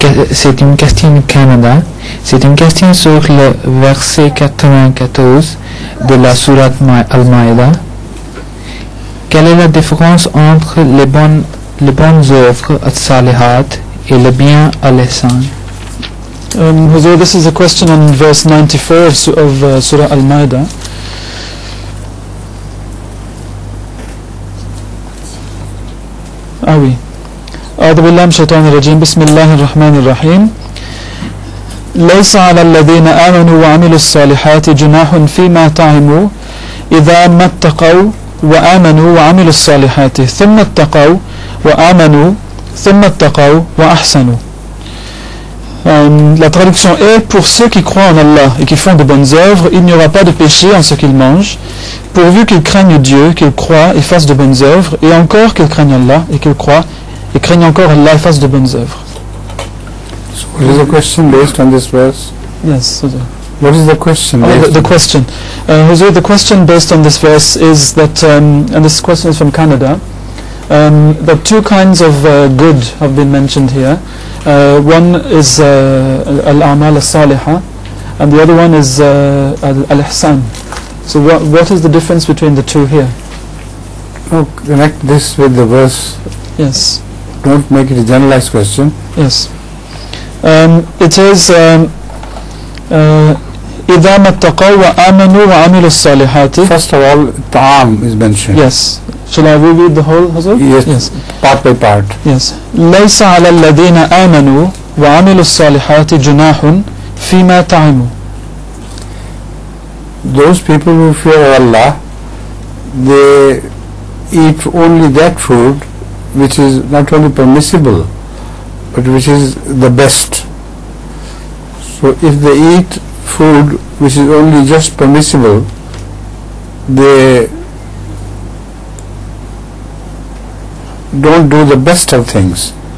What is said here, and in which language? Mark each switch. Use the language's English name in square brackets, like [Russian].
[French] C'est une question du Canada. C'est une question sur le verset 94 de la sourate Al-Maïda. Quelle est la différence entre les bonnes œuvres al-salihat et le bien al-ihsan? [English] Huzur, this is a question on verse 94 of Surah Al-Ma'idah. [French] Ah oui. [Arabic] أعوذ بالله من الشيطان الرجيم بسم الله الرحمن الرحيم ليس على الذين آمنوا وعملوا الصالحات جناح فيما طعموا إذا ما اتقوا وآمنوا وعملوا الصالحات ثم اتقوا وآمنوا ثم اتقوا وأحسنوا. [French] La traduction est: pour ceux qui croient en Allah et qui font de bonnes œuvres, il n'y aura pas de péché en ce qu'ils mangent, pourvu qu'ils craignent Dieu, qu'ils croient et fassent de bonnes œuvres, et encore qu'ils craignent Allah et qu'ils croient et craignent encore Allah et fassent de bonnes œuvres. [English] So what is the question based on this verse? Yes, Huzur. What is the question? The question. Huzur, the question based on this verse is that, and this question is from Canada, that two kinds of good have been mentioned here. One is al-a'mal al-salihah, and the other one is al-ihsan. So what is the difference between the two here? No, connect this with the verse. Yes. Don't make it a generalized question. Yes. It is إذا ما اتقوا وآمنوا وعملوا الصالحات. First of all, ta'am is mentioned. Yes. Shall I read the whole, Huzur? Yes. Part by part. Yes. [Arabic] ليس على الذين آمنوا وعملوا الصالحات جناح فيما طعموا. [English] Those people who fear Allah, they eat only that food which is not only permissible but which is the best. So if they eat food which is only just permissible, they don't do the best of things.